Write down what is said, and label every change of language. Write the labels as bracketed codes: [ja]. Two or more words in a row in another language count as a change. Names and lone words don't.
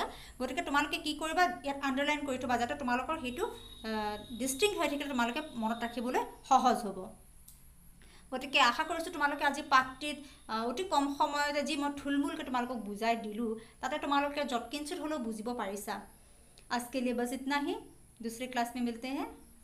[as] গতিকে তোমালোকে কি কৰিবা, ইয়াত আণ্ডাৰলাইন কৰি থ'বা যাতে তোমালোকৰ সেইটো ডিষ্টিংক্ট হৈ থাকিলে তোমালোকে মনত ৰাখিবলৈ সহজ হ'ব। গতিকে আশা কৰিছোঁ তোমালোকে আজি পাঠটিত অতি কম সময়তে যি মই থুলমূলকৈ তোমালোকক বুজাই দিলোঁ, তাতে তোমালোকে যৎকিঞ্চিত হ'লেও বুজিব পাৰিছা। [hi] आज के लिए बस इतना ही, दूसरे क्लास में मिलते हैं।